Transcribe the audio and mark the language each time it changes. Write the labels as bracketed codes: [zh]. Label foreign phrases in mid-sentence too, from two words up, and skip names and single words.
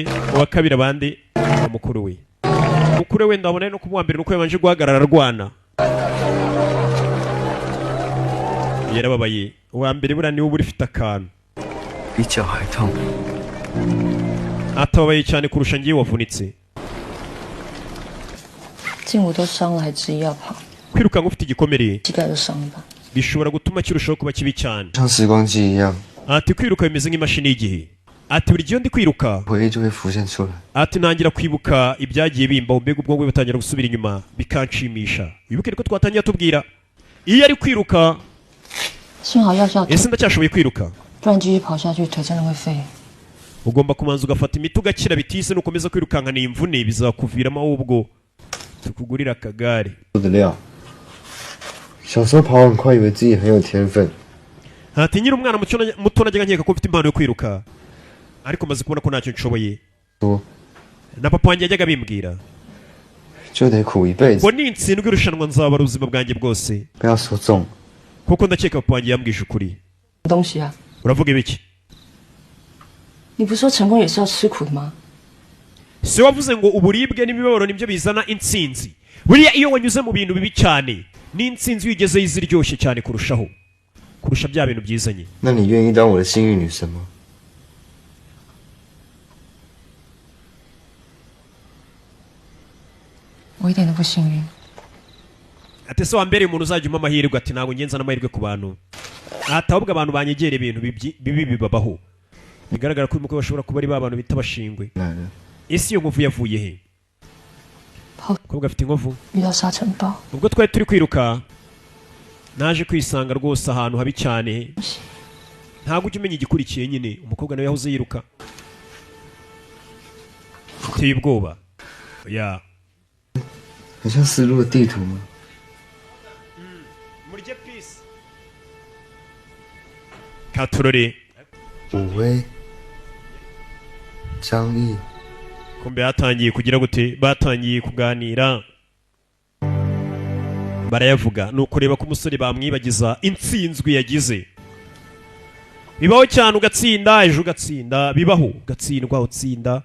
[rw] Uwa kabiri abandi mukuru we. Mukuru we ndabona no kumuwa mbere nuko yabanje guhagarara arwana. Yarababaye. Uwa mbere bura niwe buri fita akantu. Icyo hayitamo. Atabaye cyane kurusha ngiye wavunitse. [zh] 筋骨都伤了还执意要跑， [rw] Kwiruka ngufite igikomere [zh] 膝盖都伤了吧？ [rw] bishobora gutuma kirushaho kuba kibi cyane. [zh] 像时光机一样， [rw] Ati kwiruka bimeze nk'imashini y'igihe. Ati buri gihe ndi kwiruka [zh] 回忆就会浮现出来。 [rw] ati ntangira kwibuka ibyagiye bimbaho mbega ubwonko butangira gusubira inyuma bikanshimisha. Wibuke ko twatangiye tubwira iyo ari kwiruka [zh] 幸好药效， [rw] ese ndacyashoboye kwiruka. [zh] 不然继续跑下去腿真的会废。 [rw] Ugomba kumanza ugafata imiti ugakira bitise nukomeza kwirukanka ni imvune bizakuviramo ahubwo tukugurira akagare. [zh] 我的料，小时候跑很快，以为自己很有天分。 [rw] Ati nyiri umwana muto najyaga nkeka ko mfite impano yo kwiruka ariko maze kubona ko ntacyo nshoboye. [zh] 说 [rw] Na papa wanjye yajyaga bimbwira [zh] 就得苦一辈子， [rw] ngo nintsindwa irushanwa nzabara ubuzima bwanjye bwose. [zh] 不要说中。 [rw] Kuko ndakeka papa wanjye yambwije ukuri. [zh] 东西啊， [rw] Uravuga ibiki? [zh] 你不是说成功也是要吃苦的吗？ [rw] Se wavuze ngo uburibwe n'imibabaro nibyo bizana intsinzi. Buriya iyo wanyuze mu bintu bibi cyane n'intsinzi iyo ugezeyo iziryoshye cyane kurusha bya bintu byizanye. [zh] 那你愿意当我的幸运女神吗？我一点都不幸运。 [rw] Ati se wambereye umuntu uzajya umpa amahirwe. Ati ntabwo ngenza n'amahirwe ku bantu. Ati ahubwo abantu banyegera ibintu bibi bibabaho. Bigaragara ko uyu mukobwa bashobora kuba ari ba bantu bita abashingwe. [zh] 男人， [rw] Ese iyo nkovu yavuye he? [zh] 跑 [rw] Umukobwa afite inkovu. [zh] 遇到沙尘暴， [rw] Ubwo twari turi kwiruka naje kwisanga rwose ahantu habi cyane. Ntabwo ujya umenya igikurikiye nyine. Umukobwa nawe yahoze yiruka. Uteye ubwoba. Ya. [zh] 很像丝路的地图吗？ [rw] Murye peace. Katurore. [zh] 武威、张毅， [rw] Kumbe yatangiye kugira gute batangiye kuganira. Barayavuga ni ukureba ko umusore bamwibagiza intsinzwi yagize. Bibaho cyane ugatsinda ejo ugatsinda bibaho ugatsindwa utsinda.